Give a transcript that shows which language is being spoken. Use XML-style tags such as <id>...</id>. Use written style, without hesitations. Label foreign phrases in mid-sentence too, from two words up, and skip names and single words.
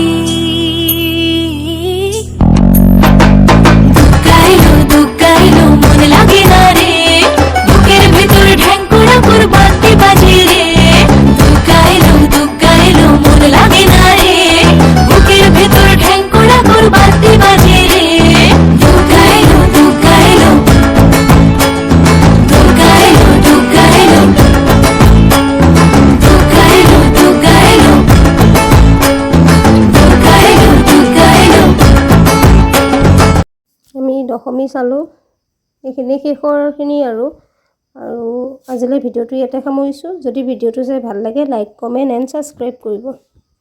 <bn>দুগ্গা এলো মন লাগে না রে বুকের ভেতর ঢ্যাঙ্করা পর বাতি বাজে রে দুগ্গা এলো মন লাগে না রে বুকের ভেতর ঢ্যাঙ্করা পর বাতি বাজে রে দুগ্গা এলো দুগ্গা এলো দুগ্গা এলো দুগ্গা এলো দুগ্গা এলো দুগ্গা এলো দুগ্গা এলো দুগ্গা এলো</bn> <as>আমি দশমী চালোঁ এইখিনি শেষৰখিনি আৰু আজিলৈ ভিডিঅ'টো ইয়াতে সামৰিছোঁ যদি ভিডিঅ'টো চাই ভাল লাগে</as> <en>like comment and subscribe</en> <as>কৰিব</as>